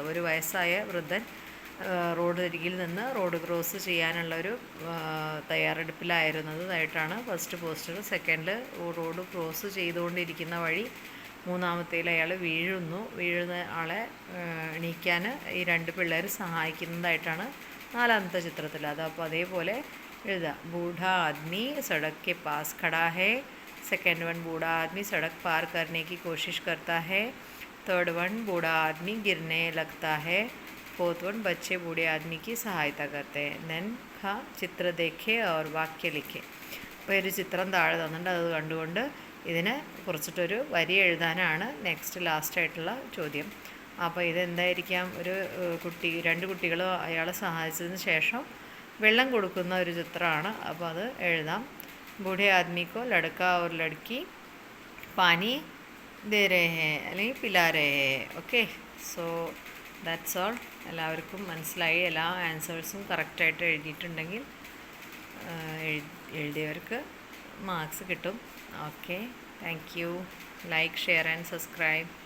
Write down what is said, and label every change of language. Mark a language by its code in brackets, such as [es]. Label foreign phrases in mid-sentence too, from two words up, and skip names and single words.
[ml] ഒരു വയസ്സായ വൃദ്ധൻ റോഡ് അരികിൽ നിന്ന് [en] road cross [ml] ചെയ്യാനുള്ളൊരു തയ്യാറെടുപ്പിലായിരുന്നതായിട്ടാണ് [en] first poster. [ml] സെക്കൻഡ്, [en] road cross [ml] ചെയ്തുകൊണ്ടിരിക്കുന്ന വഴി മൂന്നാമത്തേൽ അയാൾ വീഴുന്ന ആളെ എണീക്കാൻ ഈ 2 പിള്ളേർ സഹായിക്കുന്നതായിട്ടാണ് നാലാമത്തെ ചിത്രത്തിൽ. അത് അപ്പോൾ അതേപോലെ എഴുതാം. [hi] बूढ़ा आदमी സड़क के पास खड़ा है. [en] second one, [hi] बूढ़ा आदमी सड़क पार करने की कोशिश करता है. [en] third one, [hi] बूढ़ा आदमी गिरने लगता है. [en] fourth one, [hi] बच्चे बूढ़े आदमी की सहायता करते हैं. देन ഖ चित्र देखे और वाक्य लिखे. [ml] അപ്പോൾ ഒരു ചിത്രം താഴെ തന്നിട്ടുണ്ട്. അത് കണ്ടുകൊണ്ട് ഇതിനെ കുറിച്ചിട്ടൊരു വരി എഴുതാനാണ് നെക്സ്റ്റ് ലാസ്റ്റായിട്ടുള്ള ചോദ്യം. അപ്പോൾ ഇതെന്തായിരിക്കാം? ഒരു 2 കുട്ടികൾ അയാളെ സഹായിച്ചതിന് ശേഷം വെള്ളം കൊടുക്കുന്ന ഒരു ചിത്രമാണ്. അപ്പോൾ അത് എഴുതാം. [hi] बूढ़े आदमी को लड़का और लड़की पानी दे रहे हैं അല്ലെങ്കിൽ पिला रहे हैं. ഓക്കെ. [en] so that's all. [ml] എല്ലാവർക്കും മനസ്സിലായി. എല്ലാ ആൻസേഴ്സും കറക്റ്റായിട്ട് എഴുതിയിട്ടുണ്ടെങ്കിൽ എഴുതിയവർക്ക് മാർക്സ് കിട്ടും. [en] okay. thank you. like, share and subscribe.